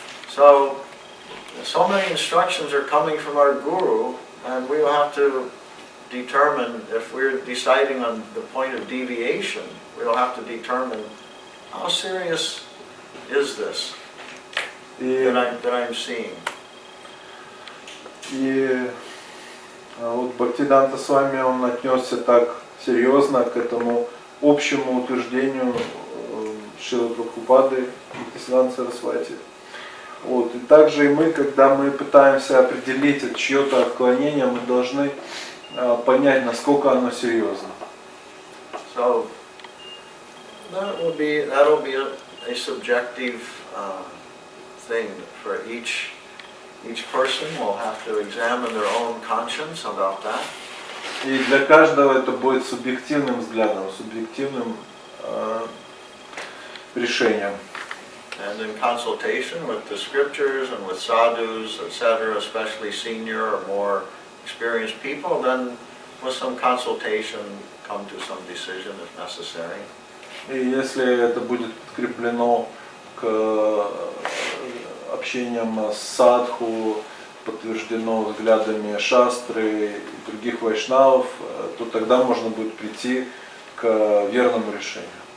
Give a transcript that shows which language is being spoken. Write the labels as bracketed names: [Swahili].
[English] So many instructions are coming from our Guru, and we will have to determine, if we're deciding on the point of deviation, we will have to determine how serious is this that I'm seeing. [Russian] И вот Бхактивиданта Свами, он отнесся так серьезно к этому общему утверждению Шрилы Прабхупады и Бхактисиданта Сарасвати. Вот. И также и мы, когда мы пытаемся определить чье-то отклонение, мы должны понять, насколько оно серьезно. [English] So that will be a subjective thing for each person will have to examine their own conscience about that. [Russian] И для каждого это будет субъективным взглядом, субъективным решением. [English] And in consultation with the scriptures and with sadhus, etc., especially senior or more experienced people, then with some consultation come to some decision if necessary. [Russian] И если это будет подкреплено к общениям с садху, подтверждено взглядами шастры и других вайшнавов, то тогда можно будет прийти к верному решению.